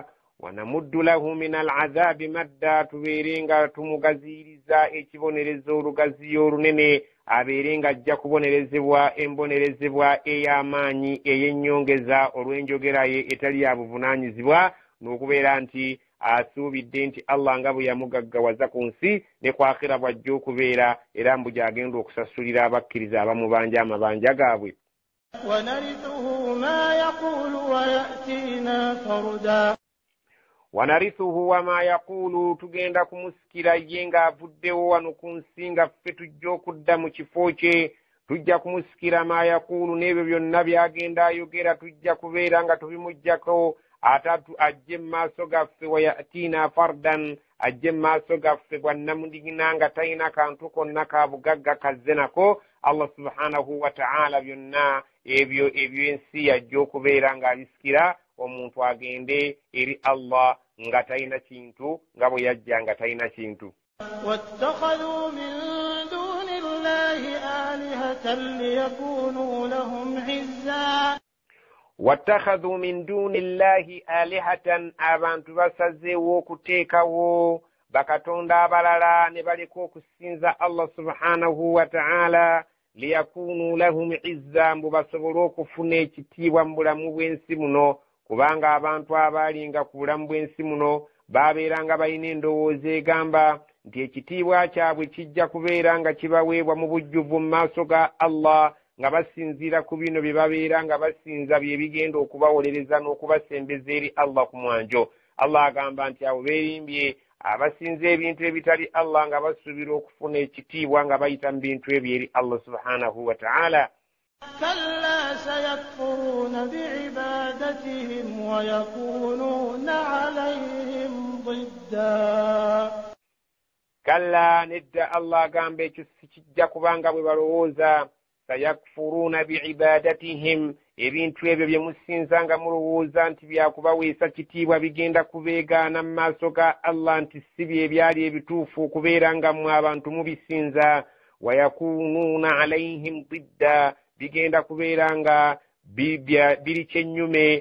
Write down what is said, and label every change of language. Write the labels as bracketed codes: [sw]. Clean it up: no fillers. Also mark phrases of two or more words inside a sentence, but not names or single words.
[ar] ونمد له من العذاب مدا [lg] tubeere nga tumugaziiriza ekibonerezo olugaziyo olunene abeere nga ajja kubonerezebwa embonerezebwa ey'amaanyi ey'ennyongeza olw'enjogera ye etali ya buvunaanyizibwa n'okubeera nti asuubidde nti Allah nga bwe yamugaggawaza ku nsi ne ku akhira bw'ajja okubeera era mbu gy'agenda okusasulira abakkiriza abamubanja amabanja gaabwe. [ar] ونرثه ما يقول ويأتينا فردا ونرثه وما يقول [lg] tugenda kumusikira ye ng'avuddewo wano ku nsi nga ffe tujja okudda mu kifo kye tujja kumusikira [ar] ما يقول [lg] n'ebyo byonna by'agenda ayogera tujja kubeera nga tubimuggyako atatu ajje mu maaso gaffe [ar] ويأتينا فردا [lg] ajje mu maaso gaffe bwannamudigina nga talina kantu konna ka bugagga kazze nako [ar] الله سبحانه وتعالى [lg] byonna ebyo ensi yajja okubeera ng'abisikira omuntu agende eri Allah nga talina kintu nga bwe yajja nga talina kintu. [ar] واتخذوا من دون الله آلهة ليكونوا لهم عزا واتخذوا من دون الله آلهة [lg] abantu basazeewo okuteekawo bakatonda abalala ne baleka okusinza [ar] الله سبحانه وتعالى ليكونوا لهم عزا [lg] mbu basobole okufuna ekitiibwa mu bulamu bw'ensi muno kubanga abantu abaalinga ku bulamu bw'ensi muno baabeeranga balina endowooza egamba nti ekitiibwa kyabwe kijja kubeera nga kibaweebwa mu bujjuvu mu maaso ga Allah nga basinziira ku bino bye babeera nga basinza bye bigenda okubawolereza n'okubasembeza eri Allah ku mwanjo. Allah agamba nti abo beerimbye abasinza ebintu ebitali Allah nga basuubira okufuna ekitiibwa nga bayita mu bintu ebyo eri [ar] الله سبحانه وتعالى. كلا سيكفرون بعبادتهم ويكونون عليهم ضدا كلا ندى الله [lg] agamba ekyo sikijja kubanga bwe balowooza [ar] سيكفرون بعبادتهم [lg] ebintu ebyo bye musinza nga mulowooza nti byakubaweesa kitiibwa bigenda kubeegaana mu maaso ga Allah nti si bye byali ebituufu okubeera nga mmwe abantu mubisinza [ar] ويكونون عليهم ضدا [lg] bigenda kubeera nga biri kyennyume